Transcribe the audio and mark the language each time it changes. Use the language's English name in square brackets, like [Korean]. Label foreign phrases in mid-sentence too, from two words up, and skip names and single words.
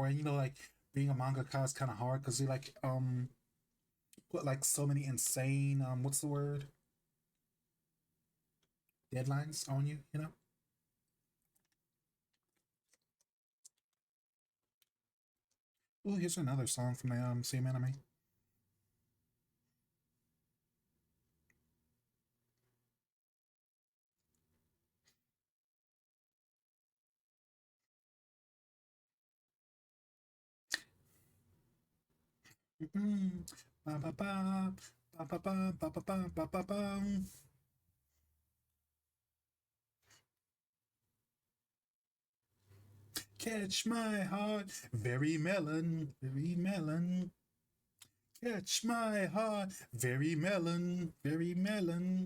[English] And like being a mangaka is kind of hard because he like put like so many insane what's the word, deadlines on you. Oh, here's another song from the same anime. Mm-mm. Ba ba ba ba ba ba ba ba ba ba ba ba. Catch my heart, very melon, very melon. Catch my heart, very melon, very melon.